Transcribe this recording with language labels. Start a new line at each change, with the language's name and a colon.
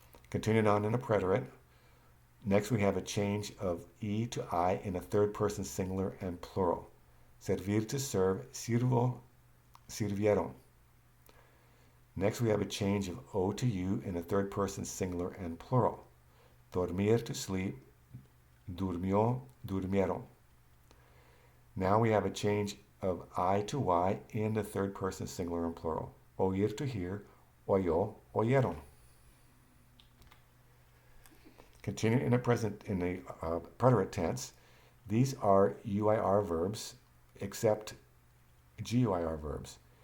English: Continuing on in a preterite, next we have a change of E to I in a third person singular and plural.
Spanish: Servir, to serve, sirvo, sirvieron.
English: Next we have a change of O to U in a third person singular and plural.
Spanish: Dormir, to sleep, durmió, durmieron.
English: Now we have a change of I to Y in the third person singular and plural.
Spanish: Oír, to hear, oyó, oyeron.
English: Continuing in the preterite tense, these are UIR verbs except GUIR verbs.